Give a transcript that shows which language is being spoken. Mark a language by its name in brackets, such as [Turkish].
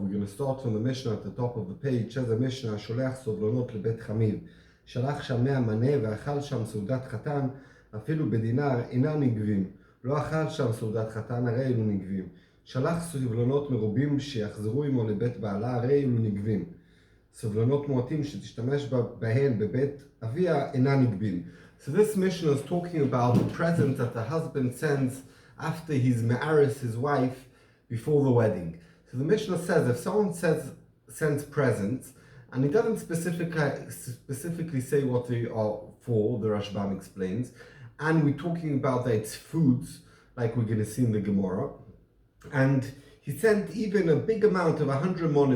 [English] We're going to start from the Mishnah at the top of the page. It says the Mishnah, [Hebrew] Sholech Sovlonot Lebet Chamiv. Shalach Sham Mea Maneh ve'achal Sham Seudat Chatan afilu bedinar אינם נגבים. לא אכל שם סעודת חתן, הרי אלו נגבים. שלח סבלונות מרובים שיחזרו עמו לבית בעלה, הרי אלו נגבים. סבלונות מועטים שתשתמש בהן בבית אביה אינם נגבים. [English] So this Mishnah is talking about the present that the husband sends after he's me'aris his wife before the wedding. So the Mishnah says if someone sends presents and he doesn't specifically say what they are for, the Rashbam explains, and we're talking about that it's foods, like we're going to see in the Gemara, and he sent even a big amount of 100 money.